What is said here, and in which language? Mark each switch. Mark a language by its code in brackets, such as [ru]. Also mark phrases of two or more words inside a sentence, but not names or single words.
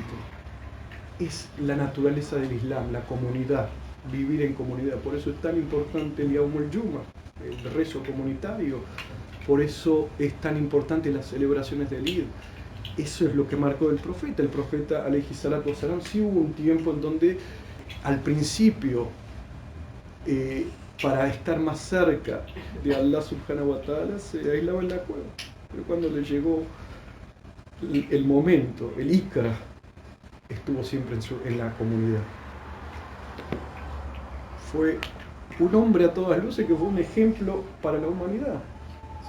[es] Es la naturaleza del Islam, la comunidad, vivir en comunidad. Por eso es tan importante el [ar] يوم الجمعة, [es] el rezo comunitario. Por eso es tan importante las celebraciones del Eid. Eso es lo que marcó el profeta. El profeta [ar] عليه الصلاة والسلام, [es] sí hubo un tiempo en donde al principio, para estar más cerca de [ar] الله سبحانه وتعالى, [es] se aislaba en la cueva. Pero cuando le llegó el momento, el Ikra, estuvo siempre en la comunidad. Fue un hombre a todas luces que fue un ejemplo para la humanidad, ¿sí?